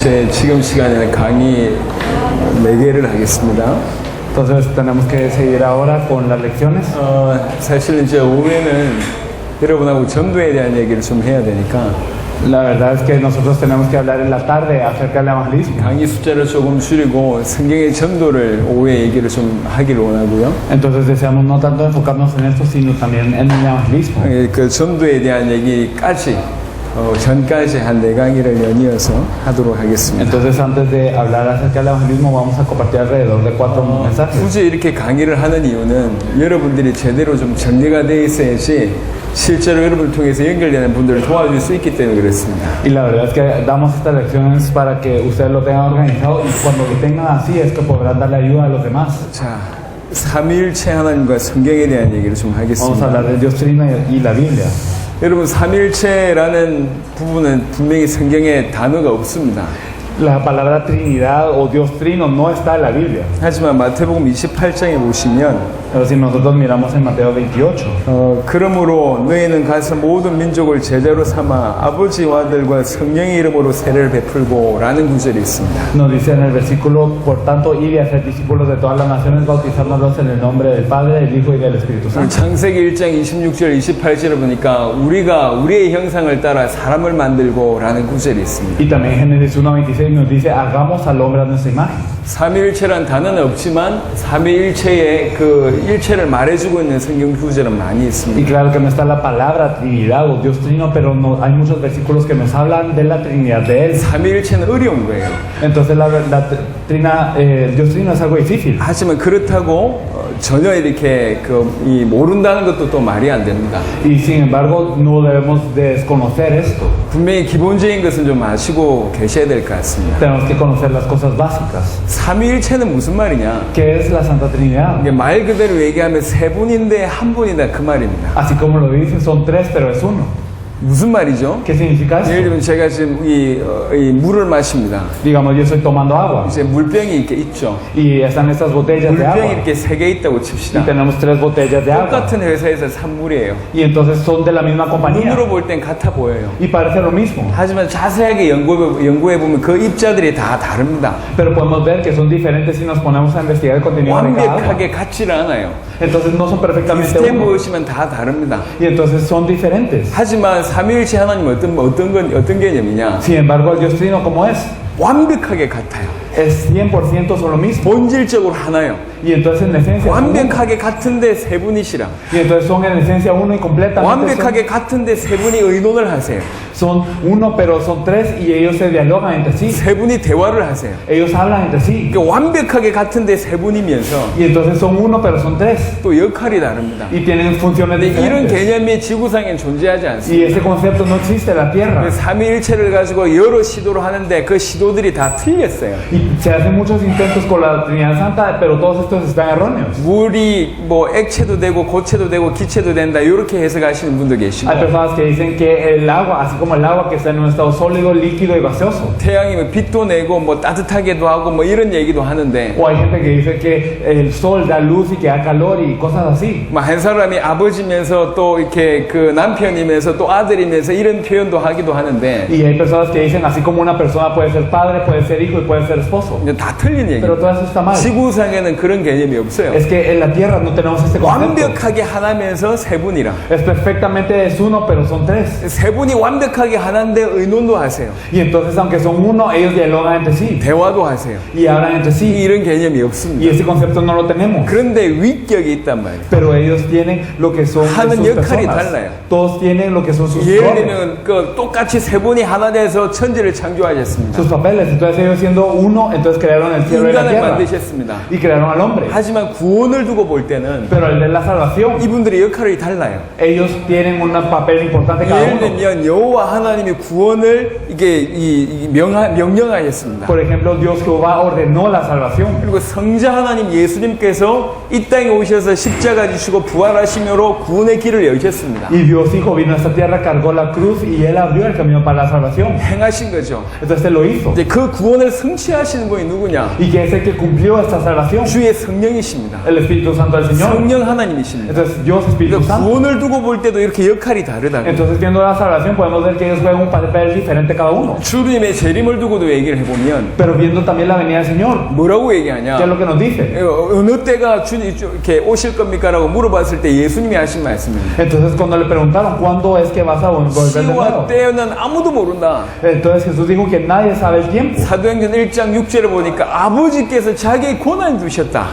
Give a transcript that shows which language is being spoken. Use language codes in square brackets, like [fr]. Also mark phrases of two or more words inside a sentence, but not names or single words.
[ko] 제 지금 시간에는 강의 4개를 하겠습니다. [es] Entonces tenemos que seguir ahora con las lecciones. [ko] 사실 이제 오후에는 여러분하고 전도에 대한 얘기를 좀 해야 되니까 [es] La verdad es que nosotros tenemos que hablar en la tarde acerca del evangelismo. [ko] 강의 숫자를 조금 줄이고 성경의 전도를 오후에 얘기를 좀 하기를 원하고요. [es] Entonces deseamos no tanto enfocarnos en esto, sino también en el evangelismo. [ko] 그 전도에 대한 얘기까지 전까지 한 4강의를 연이어서 하도록 하겠습니다. [es] Entonces antes de hablar acerca del evangelismo vamos a compartir alrededor de 4 mensajes. [ko] 굳이 이렇게 강의를 하는 이유는 여러분들이 제대로 좀 정리가 되어 있어야지 실제로 여러분을 통해서 연결되는 분들을 도와줄 수 있기 때문에 그렇습니다. [es] Y la verdad es que damos estas lecciones para que ustedes lo tengan organizado y cuando lo tengan así es que podrán darle ayuda a los demás. [ko] 자, 삼위일체 하나님과 성경에 대한 얘기를 좀 [es] Vamos a [ko] 하겠습니다. [es] hablar de Dios Trino y la Biblia. [ko] 여러분 삼위일체라는 부분은 분명히 성경에 단어가 없습니다. [es] La palabra Trinidad o Dios Trino no está en la Biblia. [ko] 하지만 마태복음 28장에 보시면 [es] Pero si nosotros miramos en Mateo 28, [ko] 그러므로 너희는 가서 모든 민족을 제자로 삼아 아버지와 아들과 성령의 이름으로 세례를 베풀고 라는 구절이 있습니다. [es] nos dice en el versículo, por tanto, ir y hacer discípulos de todas las naciones, bautizándolos en el nombre del Padre, del Hijo y del Espíritu Santo. [ko] 창세기 1장 26절 28절을 보니까 우리가 우리의 형상을 따라 사람을 만들고 라는 구절이 있습니다. [es] Y también Génesis 1:26 nos dice, hagamos al hombre a nuestra imagen. [ko] 삼위일체란 단어는 없지만 삼위일체의 그 일체를 말해주고 있는 성경 구절은 많이 [es] Y [ko] 있습니다. [es] claro que no está la palabra Trinidad o Dios Trino, pero no, hay muchos versículos que nos hablan de la Trinidad de Él. [ko] 삼위일체는 어려운 거예요. [es] Entonces Dios Trino es algo difícil. [ko] 하지만 그렇다고 전혀 이렇게 이 모른다는 것도 또 말이 안 됩니다. [es] Y sin embargo, no debemos desconocer esto. [ko] 분명히 기본적인 것은 좀 아시고 계셔야 될 것 같습니다. [es] Tenemos que conocer las cosas básicas. [ko] 삼위일체는 무슨 말이냐? [es] ¿Qué es la Santa Trinidad? [ko] 이게 말 그대로 얘기하면 세 분인데 한 분이다 그 말입니다. [es] Así como lo dicen, son 3, pero es uno. [ko] 무슨 말이죠? [es] ¿Qué significa [ko] 예를 [es] esto? [ko] 들면 제가 지금 이 물을 마십니다. [es] Digamos, yo estoy tomando agua [ko] 이제 물병이 이렇게 있죠. [es] y están estas botellas de [ko] 물병이 [es] agua [ko] 이렇게 3개 있다고 [es] y [ko] 칩시다. [es] tenemos 3 botellas de agua [ko] 똑같은 회사에서 산 물이에요. [es] y entonces son de la misma compañía [ko] 눈으로 볼 땐 같아 보여요. [es] y parece lo mismo, [ko] 하지만 자세하게 연구해 보면 그 입자들이 다 다릅니다. [es] pero podemos ver que son diferentes si nos ponemos a investigar el contenido de cada agua. [ko] 완벽하게 같지를 않아요. [es] Entonces no son perfectamente [ko] 비슷해 [es] uno [ko] 보이시면 다 다릅니다. [es] y entonces son diferentes. [ko] 하지만 삼위일체 하나님은 어떤 개념이냐? [es] Sin embargo, el Dios Trino, ¿cómo es? [ko] 완벽하게 같아요. [es] Es 100% son lo mismo [ko] 본질적으로 하나요. [es] y entonces en esencia son uno. [ko] 완벽하게 같은데 세 분이시라. [es] Y entonces son en esencia uno y completamente [ko] 완벽하게 같은데 세 분이 의논을 하세요. [es] son uno, pero son 3 y ellos se dialogan entre sí. [ko] 세 분이 대화를 하세요. [es] Ellos hablan entre sí. [ko] 그러니까 완벽하게 같은데 세 분이면서 [es] Y entonces son uno, pero son 3. [ko] 또 역할이 다릅니다. [es] Y tienen funciones [ko] 근데 이런 [es] diferentes. [ko] 개념이 지구상엔 존재하지 [es] Y [ko] 않습니다. [es] ese concepto no existe en la Tierra. [ko] 삼위일체를 가지고 여러 시도를 하는데 그 시도들이 다 틀렸어요. [es] Y se hacen muchos intentos con la Trinidad Santa, pero todos estos están erróneos. [ko] 물이 뭐 액체도 되고 고체도 되고 기체도 된다 이렇게 해석하시는 분도 계시고 [es] Hay personas que dicen que el agua, así como el agua que está en un estado sólido, líquido y gaseoso. [ko] 태양이 뭐 빛도 내고 뭐 따뜻하게도 하고 뭐 이런 얘기도 하는데 [es] O hay gente que dice que el sol da luz y que da calor y cosas así. [ko] 뭐 한 사람이 아버지면서 또 이렇게 그 남편이면서 또 아들이면서 이런 표현도 하기도 하는데 [es] Y hay personas que dicen, así como una persona puede ser padre, puede ser hijo y puede ser esposo. [ko] 이제 다 틀린 [es] Pero [ko] 얘기예요. [es] todo eso está mal. [ko] 지구상에는 그런 개념이 없어요. [es] Es que en la Tierra no tenemos este concepto. [ko] 완벽하게 하나면서 세 분이라. [es] Es perfectamente es uno, pero son 3. [ko] 세 분이 완벽하게 하나인데 의논도 하세요. [es] Y entonces, aunque son uno, ellos dialogan entre sí [ko] 대화도 하세요. [es] y hablan entre sí. [ko] 이런 개념이 [es] Y [ko] 없습니다. [es] ese concepto no lo tenemos. [ko] 그런데 위격이 있단 말이에요. [es] Pero ellos tienen lo que son [ko] 하는 [es] sus [ko] 역할이 [es] personas. [ko] 달라요. [es] Todos tienen lo que son sus [ko] 예를 [es] roles, [ko] 들면 그 똑같이 세 분이 하나 돼서 천지를 창조하셨습니다. [es] sus papeles. Entonces ellos siendo uno, entonces crearon el cielo y la [ko] 인간을 [es] tierra [ko] 만드셨습니다. [es] y crearon al hombre. [ko] 하지만 구원을 두고 볼 때는 [es] Pero el de la salvación, [ko] 이분들의 역할이 달라요. [es] ellos tienen un papel importante cada [ko] 예를 [es] uno. [ko] 들면 여호와 하나님이 구원을 이게 명령하셨습니다. [es] Por ejemplo, Dios Jehová ordenó la salvación. [ko] 그리고 성자 하나님 예수님께서 이 땅에 오셔서 십자가 지시고 부활하심으로 구원의 길을 여셨습니다. [es] Y Dios Hijo vino a esta tierra, cargó la cruz y Él abrió el camino para la salvación. [ko] 행하신 거죠. [es] Entonces Él lo hizo. [ko] 이제 그 구원을 성취하시는 분이 누구냐? [es] ¿Y que es el que cumplió esta salvación? [ko] 주의 성령이십니다. [es] El Espíritu Santo del Señor. [ko] 성령 하나님이십니다. [es] Entonces Dios Espíritu [ko] 그러니까 [es] Santo. [ko] 구원을 두고 볼 때도 이렇게 역할이 다르다고. [es] Entonces viendo la salvación podemos ver que ellos juegan un papel diferente cada cada uno. [ko] 주님의 재림을 두고도 얘기를 해보면 [es] Pero viendo también la venida del Señor, [ko] 뭐라고 [es] ¿qué es [ko] 얘기하냐? [es] lo que nos dice? [ko] 어느 때가 주님 이렇게 오실 겁니까라고 물어봤을 때 예수님이 하신 말씀입니다. [es] Entonces cuando le preguntaron cuándo es que vas a volver de [ko] 시와 [es] nuevo, [ko] 때는 아무도 모른다. [es] entonces Jesús dijo que nadie sabe el tiempo. [ko] 사도행전 1장 6절에 보니까 아버지께서 자기의 권한을 두셨다.